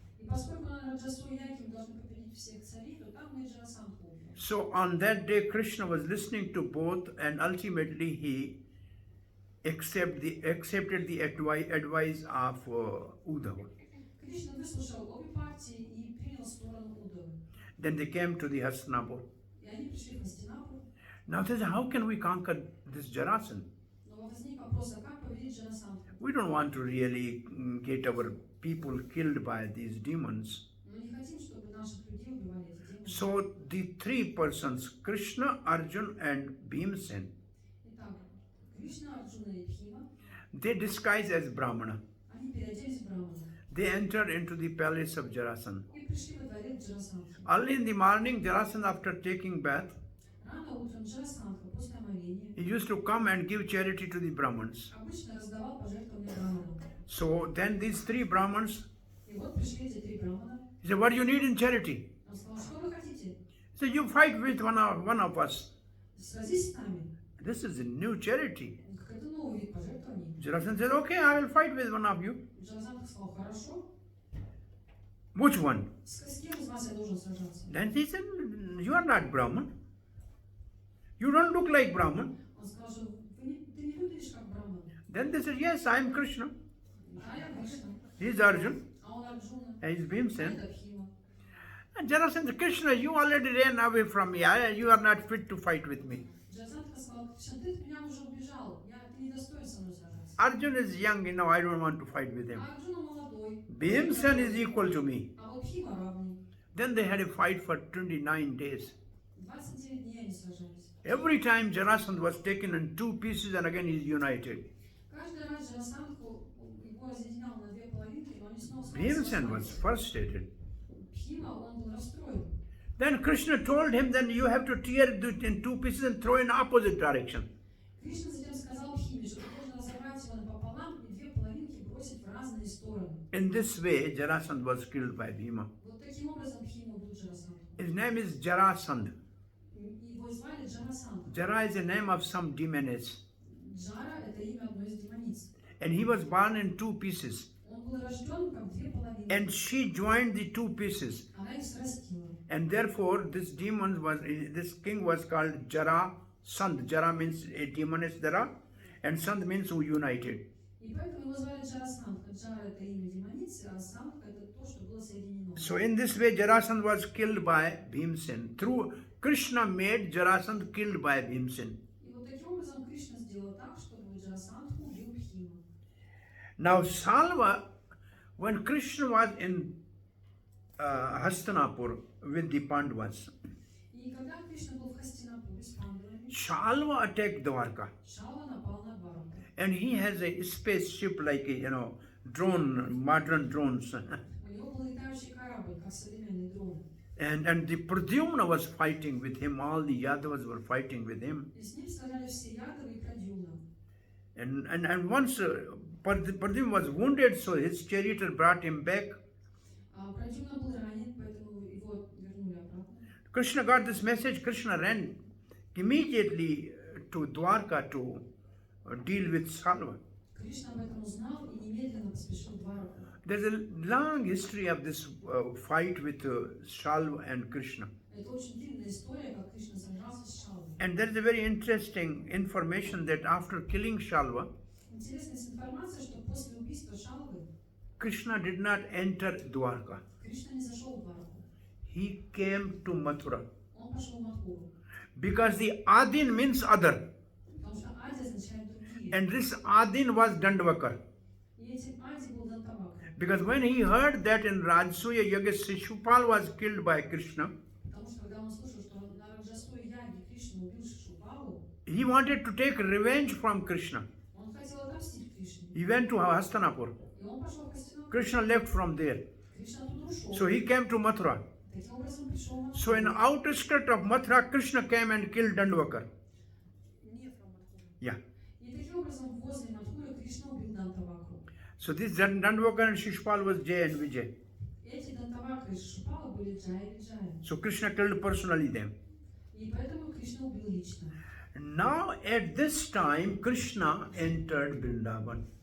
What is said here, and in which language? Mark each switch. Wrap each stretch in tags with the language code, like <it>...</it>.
<ru>И поскольку на Раджасую ягью мы должны победить всех царей, то там мы и Джарасандху убьем.</ru> <en>So on that day Krishna was listening to both and ultimately he accepted the advice of Uddhava.</en> <ru>Кришна выслушал обе партии и принял сторону Удавы.</ru> <en>Then they came to the Hastinapur.</en> <ru>И они пришли в Хастинапур.</ru> <en>Now they said, how can we conquer this Jarasandh?</en> <ru>Но возник вопрос, а как победить Джарасандху?</ru> <en>We don't want to really get our people killed by these demons.</en> <ru>Мы не хотим, чтобы наших людей убивали эти демоны.</ru> <en>So the three persons, Krishna, Arjun and Bhimsen,</en> <ru>Итак, Кришна, Арджуна и Бхима,</ru> <en>they disguise as Brahmana.</en> <ru>они переоделись в брамана</ru> <en>They entered into the palace of Jarasandh.</en> <ru>и пришли во дворец Джарасандхи.</ru> <en>Early in the morning, Jarasandh, after taking bath,</en> <ru>Рано утром Джарасандха после омовения</ru> <en>he used to come and give charity to the Brahmins.</en> <ru>обычно раздавал пожертвования браманам.</ru> <en>So then these three Brahmins,</en> <ru>И вот пришли эти три брамана.</ru> <en>he said, what do you need in charity?</en> <ru>Он сказал, что вы хотите?</ru> <en>He said, you fight with one of us.</en> <ru>Сразись с нами.</ru> <en>This is a new charity.</en> <ru>Какой-то новый вид пожертвований.</ru> <en>Jarasandh said, okay, I will fight with one of you.</en> <ru>Джарасандха сказал, хорошо.</ru> <en>Which one?</en> <ru>С кем из вас я должен сражаться?</ru> <en>Then he said, you are not Brahman. You don't look like Brahman.</en> <ru>Он сказал, ты не выглядишь как Браман.</ru> <en>Then they said, yes, I am Krishna.</en> <ru>Да, я Кришна.</ru> <en>He is Arjun.</en> <ru>А он Арджуна.</ru> <en>He is</en> <ru>А</ru> <en>Bhimsen.</en> <ru>это Бхима.</ru> <en>And Jarasandha said, Krishna, you already ran away from me. You are not fit to fight with me.</en> <ru>Джарасандха сказал, Кришна, ты от меня уже убежал. Ты не достоин со мной сражаться.</ru> <en>Arjun is young, I don't want to fight with him.</en> <ru>А Арджуна молодой.</ru> <en>Bhimsen is equal to me.</en> <ru>А вот Бхима равный.</ru> <en>Then they had a fight for 29 days.</en> <ru>29 дней они сражались.</ru> <en>Every time Jarasandha was taken in two pieces and again he is united.</en> <ru>Каждый раз Джарасандху его разъединял на две половинки, но они снова</ru> <en>Bhimsen was</en> <ru>сражались.</ru> <en>frustrated.</en> <ru>Бхима, он был расстроен.</ru> <en>Then Krishna told him, then you have to tear it in two pieces and throw in opposite direction.</en> <ru>Кришна затем сказал Бхиме, что ты должен разорвать его напополам и две половинки бросить в разные стороны.</ru> <en>In this way, Jarasandha was killed by Bhima.</en> <ru>Вот таким образом Бхима убил Джарасандху.</ru> <en>His name is Jarasandha.</en> <ru>Его звали Джарасандха.</ru> <en>Jara is the name of some demoness.</en> <ru>Джара – это имя одной из демониц.</ru> <en>And he was born in two pieces.</en> <ru>Он был рожден как две половинки.</ru> <en>And she joined the two pieces.</en> <ru>Она их срастила.</ru> <en>And therefore, this king was called Jarasandha. Jara means a demoness Jara, and Sandh means who united.</en> <ru>И поэтому его звали Джарасандха. Джара – это имя демоницы, а Сандха – это то, что было соединено.</ru> <en>So in this way, Jarasandha was killed by Bhimsen. Through Krishna made Jarasandha killed by Bhimsen.</en> <ru>И вот таким образом Кришна сделал так, чтобы Джарасандху убил Бхима.</ru> <en>Now Salva, when Krishna was in Hastinapur with the Pandavas,</en> <ru>И когда Кришна был в Хастинапуре с пандавами,</ru> <en>Shalva attacked Dwarka.</en> <ru>Шалва напал на Двараку.</ru> <en>And he has a spaceship like a, drone, modern drones.</en> <ru>У него был летающий корабль, как современные дроны.</ru> <en>And the Pradyumna was fighting with him. All the Yadavas were fighting with him.</en> <ru>И с ним сражались все Ядовы и Прадьюмна.</ru> <en>And once Pradyumna was wounded, so his charioteer brought him back.</en> <ru>А Прадьюмна был ранен, поэтому его вернули обратно.</ru> <en>Krishna got this message. Krishna ran immediately to Dwarka to deal with Salva.</en> <ru>Кришна об этом узнал и немедленно поспешил в Двараку.</ru> <en>There's a long history of this fight with Salva and Krishna.</en> <ru>Это очень длинная история, как Кришна сражался с Шалвой.</ru> <en>And there is a very interesting information that after killing Salva,</en> <ru>Интересная информация, что после убийства Шалвы</ru> <en>Krishna did not enter Dwarka.</en> <ru>Кришна не зашел в Двараку.</ru> <en>He came to Mathura.</en> <ru>Он пошел в Мадхуру.</ru> <en>Because the Adin means other.</en> <ru>Потому что Ади означает другие.</ru> <en>And this Adin was Dandavakar.</en> <ru>И этим Ади был Дантавакра.</ru> <en>Because when he heard that in Rajasuya Yaga Shishupal was killed by Krishna,</en> <ru>Потому что когда он слышал, что на Раджасуе Яге Кришна убил Шишупалу,</ru> <en>he wanted to take revenge from Krishna.</en> <ru>он хотел отомстить Кришне.</ru> <en>He went to Hastinapur.</en> <ru>И он пошел в Хастинапур.</ru> <en>Krishna left from there.</en> <ru>Кришна оттуда ушел.</ru> <en>So he came to Mathura.</en> <ru>Таким образом пришел в Мадхуру.</ru> <en>So in outer skirt of Mathura, Krishna came and killed Dandavakar.</en> <ru>Не в Мадхуру.</ru> <en>Yeah.</en> <ru>И таким образом возле Мадхуры Кришна убил Дантавакру.</ru> <en>So this Dandavakar and Shishupal was Jay and Vijay.</en> <ru>Эти Дантавакры и Шишупала были Джая и Джая.</ru> <en>So Krishna killed personally them.</en> <ru>И поэтому Кришна убил лично.</ru> <en>Now at this time, Krishna entered Vrindavan.</en>